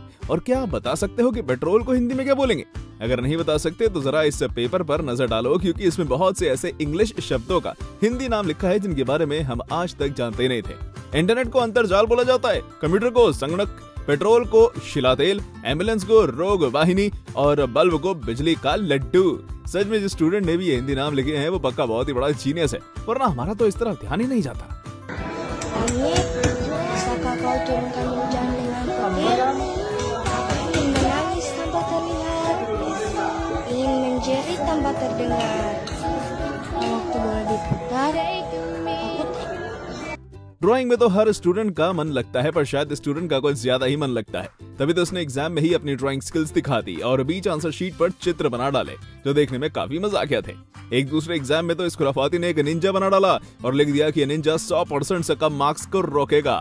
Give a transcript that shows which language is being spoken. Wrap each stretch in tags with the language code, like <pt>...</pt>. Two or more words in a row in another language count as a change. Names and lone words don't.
<hi>और क्या आप बता सकते हो कि पेट्रोल को हिंदी में क्या बोलेंगे? अगर नहीं बता सकते तो जरा इस पेपर पर नजर डालो, क्योंकि इसमें बहुत से ऐसे इंग्लिश शब्दों का हिंदी नाम लिखा है जिनके बारे में हम आज तक जानते नहीं थे। इंटरनेट को अंतरजाल बोला जाता है, कंप्यूटर को संगणक, पेट्रोल को शिलातेल, एम्बुलेंस को रोग वाहिनी और बल्ब को बिजली का लड्डू। सच में जिस स्टूडेंट ने भी ये हिंदी नाम लिखे हैं वो पक्का बहुत ही बड़ा जीनियस है, वरना हमारा तो इस तरफ ध्यान ही नहीं जाता।</hi> <id>Langit, bisakah kau turunkan hujan dengan petir? Aku ingin menangis tanpa terlihat, ingin menjerit tanpa terdengar. Waktu bola diputar,</id> <hi>ड्राइंग में तो हर स्टूडेंट का मन लगता है, पर शायद स्टूडेंट का कुछ ज्यादा ही मन लगता है, तभी तो उसने एग्जाम में ही अपनी</hi> <en>drawing skills</en> <hi>दिखा दी और बीच</hi> <en>answer sheet</en> <hi>पर चित्र बना डाले जो देखने में काफी मजाकिया थे। एक दूसरे एग्जाम में तो इस खुराफाती ने एक निंजा बना डाला और लिख दिया कि निंजा 100% से कम मार्क्स को रोकेगा।</hi>